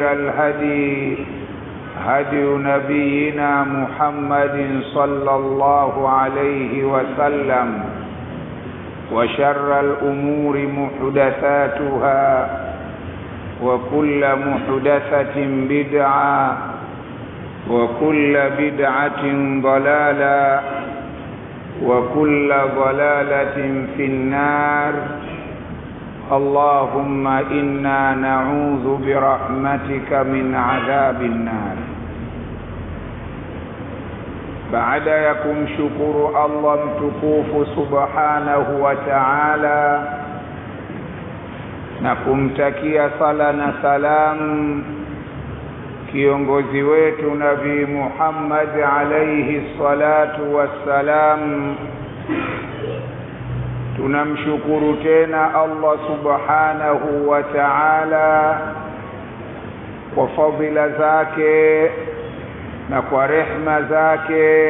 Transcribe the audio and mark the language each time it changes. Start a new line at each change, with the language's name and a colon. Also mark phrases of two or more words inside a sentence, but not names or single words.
Arabic: الهدي هدي نبينا محمد صلى الله عليه وسلم، وشر الأمور محدثاتها، وكل محدثة بدعة، وكل بدعة ضلالة، وكل ضلالة في النار. اللهم إنا نعوذ برحمتك من عذاب النار.
Swahili: baada ya kumshukuru Allah mtukufu
Arabic: سبحانه وتعالى
Swahili: na kumtakia sala na salam kiongozi wetu Nabii Muhammad
Arabic: عليه الصلاة والسلام,
Swahili: tunamshukuru tena Allah
Arabic: سبحانه وتعالى
Swahili: kwa fadhila zake na kwa rehma zake.